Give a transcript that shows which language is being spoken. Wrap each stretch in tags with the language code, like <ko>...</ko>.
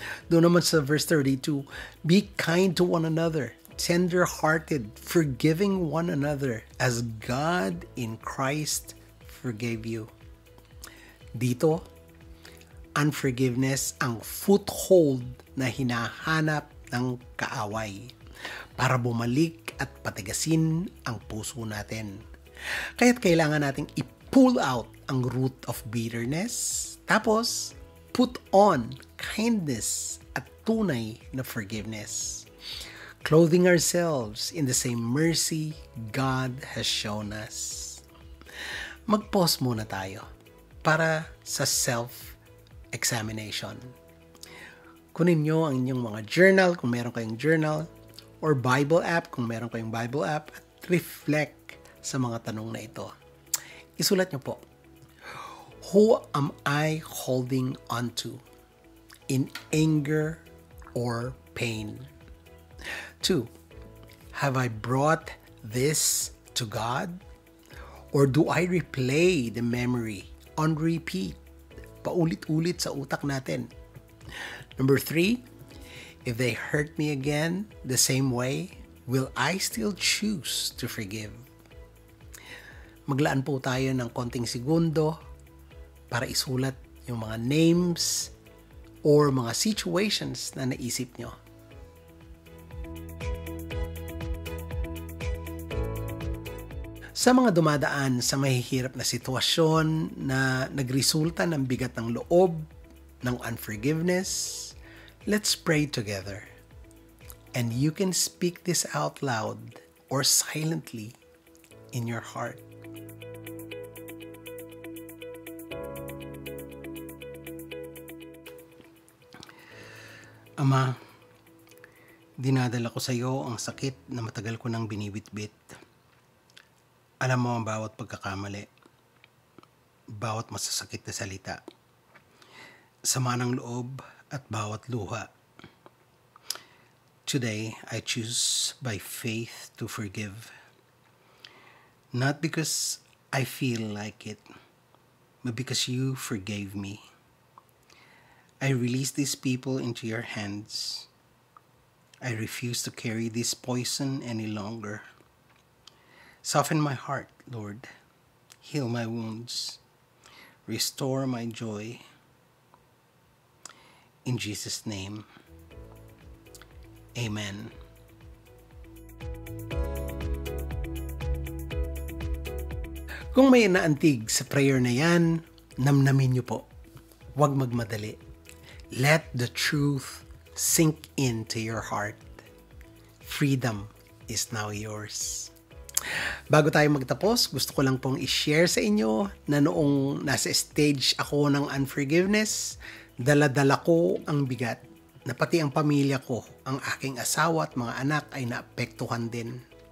<tl>Doon naman sa</tl> <en>verse 32, "Be kind to one another, tender-hearted, forgiving one another, as God in Christ forgave you."</en> <tl>Dito, unforgiveness ang foothold na hinahanap ng kaaway para bumalik at patigasin ang puso natin. Kaya't kailangan nating</tl> <en>i-pull out ang root of bitterness, tapos put on kindness at tunay na forgiveness, clothing ourselves in the same mercy God has shown us.</en> <tl>Mag-pause muna tayo para sa self-examination. Kunin nyo ang inyong mga journal kung meron kayong journal, or Bible app kung meron kayong Bible app, at reflect sa mga tanong na ito. Isulat nyo po,</tl> <en>who am I holding on to in anger or pain? 2, have I brought this to God? Or do I replay the memory on repeat?</en> <tl>Paulit-ulit sa utak natin.</tl> <en>Number 3, if they hurt me again the same way, will I still choose to forgive?</en> <tl>Maglaan po tayo ng konting segundo para isulat yung mga names or mga situations na naisip nyo. Sa mga dumadaan sa mahihirap na sitwasyon na nagresulta ng bigat ng loob, ng unforgiveness,</tl> <en>let's pray together. And you can speak this out loud or silently in your heart.</en> <tl>Ama, dinadala ko sa iyo ang sakit na matagal ko nang binibitbit. Alam mo ang bawat pagkakamali, bawat masasakit na salita, sama ng loob at bawat luha.</tl> <en>Today, I choose by faith to forgive. Not because I feel like it, but because you forgave me. I release these people into your hands. I refuse to carry this poison any longer. Soften my heart, Lord. Heal my wounds. Restore my joy. In Jesus' name, Amen.</en> <tl>Kung may naantig sa prayer na yan, namnamin niyo po. Huwag magmadali.</tl> <en>Let the truth sink into your heart. Freedom is now yours.</en> <tl>Bago tayo magtapos, gusto ko lang pong i-share sa inyo na noong nasa stage ako ng unforgiveness, dala-dala ko ang bigat na pati ang pamilya ko, ang aking asawa at mga anak ay naapektuhan din.</tl>